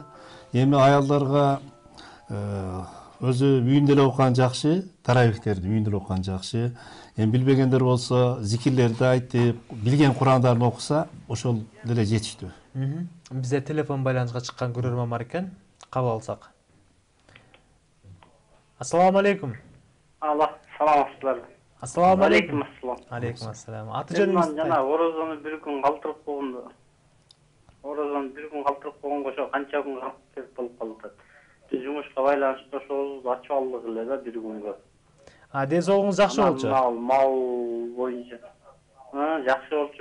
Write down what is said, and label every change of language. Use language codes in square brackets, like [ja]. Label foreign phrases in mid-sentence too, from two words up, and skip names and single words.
[ky] Эми аялдарга өзү үйүндө эле окуган жакшы, таравихтерди үйүндө эле окуган жакшы. Эми билбегендер болсо зикирлерди айтып, билген Курандарын окуса, ошол деле жетиштүү. Бизде телефон байланышка чыккан көрөрман бар экен. Кабыл алсак. [ar] السلام عليكم. [ky] Allah саламатсыздар. [ar] السلام عليكم. Ассалам. عليكم السلام. [ky] Аты жөнүңүз? Жана орозону бир күн калтырып койгондо Орозону бир күн калтырып койгонго ошо канча күн керек болуп калып атат. Биз жумушка байланыштуу ошол ачып алдык эле да бир күнгө. Ден соолугуңуз жакшы болчу? Мал боюнча. Жакшы болчу.